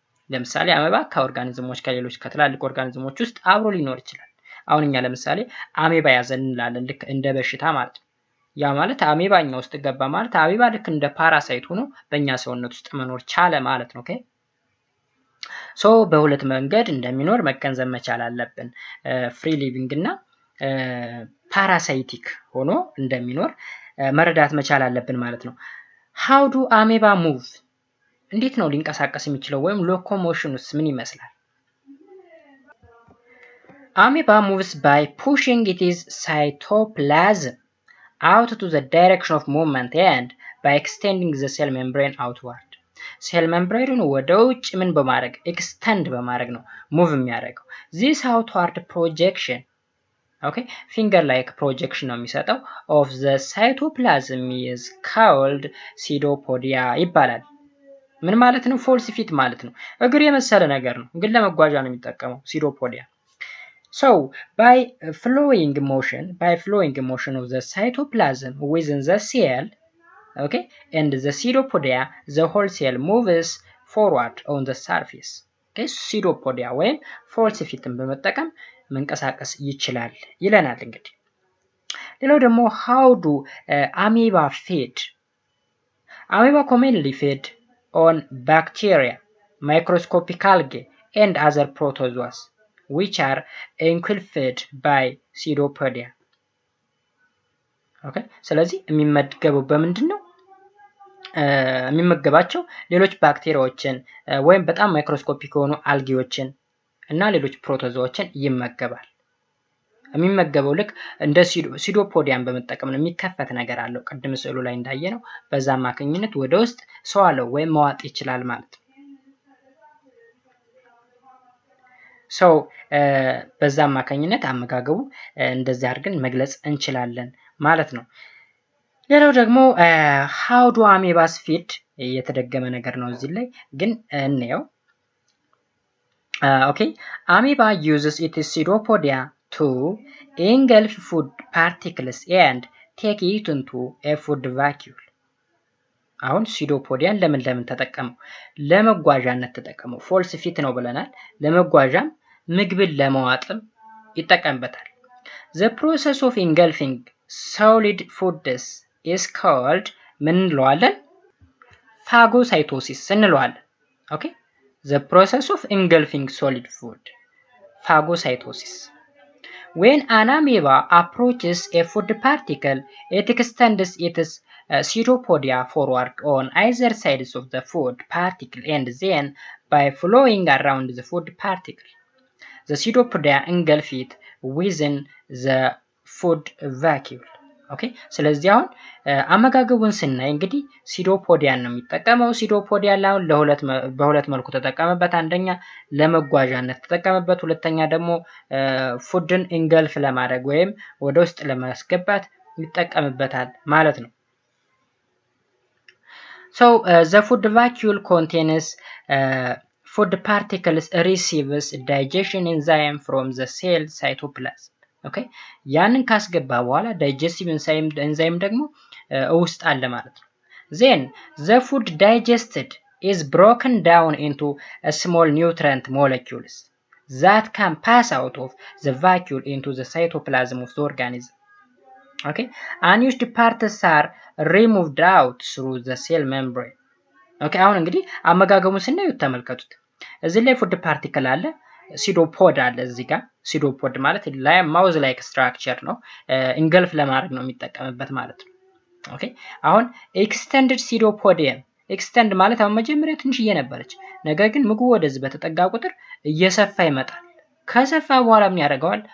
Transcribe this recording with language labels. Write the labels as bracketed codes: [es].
[am] ለምሳሌ አሜባ ከኦርጋኒዝሞች ከሌሎች ከትላልቅ ኦርጋኒዝሞች ውስጥ አብሮ ሊኖር ይችላል። አሁን እኛ ለምሳሌ አሜባ ያዘን እንላለን፣ ልክ እንደ በሽታ ማለት ነው። ያ ማለት አሜባኛ ውስጥ ገባ ማለት አሜባ ልክ እንደ ፓራሳይት ሆኖ በእኛ ሰውነት ውስጥ መኖር ቻለ ማለት ነው። ኦኬ ሶ በሁለት መንገድ እንደሚኖር መገንዘብ መቻል አለብን። ፍሪ ሊቪንግ እና ፓራሳይቲክ ሆኖ እንደሚኖር መረዳት መቻል አለብን ማለት ነው። [en] how do amoeba move? [am] እንዴት ነው ሊንቀሳቀስ የሚችለው ወይም ሎኮሞሽኑስ ምን ይመስላል? [en] amoeba moves by pushing its cytoplasm out to the direction of movement and by extending the cell membrane outward. [am] ሴል ሜምብሬኑን ወደ ውጭ ምን በማድረግ ኤክስተንድ በማድረግ ነው ሙቭ የሚያደርገው። [en] this outward projection okay finger like projection [am] ነው የሚሰጠው [en] of the cytoplasm is called pseudopodia [am] ይባላል። ምን ማለት ነው? ፎልስ ፊት ማለት ነው። እግር የመሰለ ነገር ነው፣ ግን ለመጓዣ ነው የሚጠቀመው pseudopodia. [en] so by flowing motion of the cytoplasm within the cell okay and the pseudopodia the whole cell moves forward on the surface. [am] okay pseudopodia ወይም ፎልስ ፊትን በመጠቀም መንቀሳቀስ ይችላል ይለናል። እንግዲህ ሌላው ደግሞ [en] how do amoeba feed? amoeba commonly feed on bacteria, microscopic algae and other protozoas which are engulfed by pseudopodia. [am] okay ስለዚህ የሚመገበው በምንድነው? የሚመገባቸው ሌሎች ባክቴሪያዎችን ወይም በጣም ማይክሮስኮፒክ የሆኑ አልጌዎችን እና ሌሎች ፕሮቶዞዎችን ይመገባል። የሚመገበው ልክ እንደ ሲዶፖዲያን በመጠቀም ነው። የሚከፈት ነገር አለው ቅድም ስዕሉ ላይ እንዳየነው፣ በዛ አማካኝነት ወደ ውስጥ ሰዋለው ወይም መዋጥ ይችላል ማለት ነው። ሶ በዛ አማካኝነት አመጋገቡ እንደዚህ አድርገን መግለጽ እንችላለን ማለት ነው። ሌላው ደግሞ [en] how do amoebas feed [am] የተደገመ ነገር ነው እዚህ ላይ ግን እንየው። [en] okay, amoeba uses its pseudopodia to engulf food particles and take it into a food vacuole. [am] አሁን pseudopodia ለምን ተጠቀመው? ለመጓዣነት ተጠቀመው። ፎልስ ፊት ነው ብለናል። ለመጓዣም ምግብን ለመዋጥም ይጠቀምበታል። [en] the process of engulfing solid foods is called [am] ምን እንለዋለን? [en] phagocytosis [am] እንለዋለን። [en] okay, the process of engulfing solid food, phagocytosis. When an amoeba approaches a food particle, it extends its pseudopodia forward on either sides of the food particle and then by flowing around the food particle, the pseudopodia engulf it within the food vacuole. [am] ኦኬ ስለዚህ አሁን አመጋገቡን ስናይ እንግዲህ ሲዶፖዲያን ነው የሚጠቀመው። ሲዶፖዲያ አሁን በሁለት መልኩ ተጠቀመበት። አንደኛ ለመጓዣነት ተጠቀመበት፣ ሁለተኛ ደግሞ ፉድን ኢንገልፍ ለማድረግ ወይም ወደ ውስጥ ለማስገባት ይጠቀምበታል ማለት ነው። [en] So the food vacuole contains food particles receives digestion enzyme from the cell cytoplasm. [am] ኦኬ ያንን ካስገባ በኋላ ዳይጀስቲቭ ኤንዛይም ደግሞ ውስጥ አለ ማለት ነው። [en] then the food digested is broken down into small nutrient molecules that can pass out of the vacuole into the cytoplasm of the organism. okay, unused parts are removed out through the cell membrane. [am] okay አሁን እንግዲህ አመጋገቡን ስናዩ ተመልከቱት። እዚህ ላይ ፉድ ፓርቲክል አለ፣ ሲዶፖድ አለ። እዚህ ጋር ሲዶፖድ ማለት ላይ ማውዝ ላይክ ስትራክቸር ነው፣ ኢንገልፍ ለማድረግ ነው የሚጠቀምበት ማለት ነው። ኦኬ አሁን ኤክስቴንድድ ሲዶፖዲየም፣ ኤክስቴንድ ማለት አሁን መጀመሪያ ትንሽዬ ነበረች፣ ነገር ግን ምግቡ ወደዚህ በተጠጋ ቁጥር እየሰፋ ይመጣል። ከሰፋ በኋላ ምን ያደርገዋል?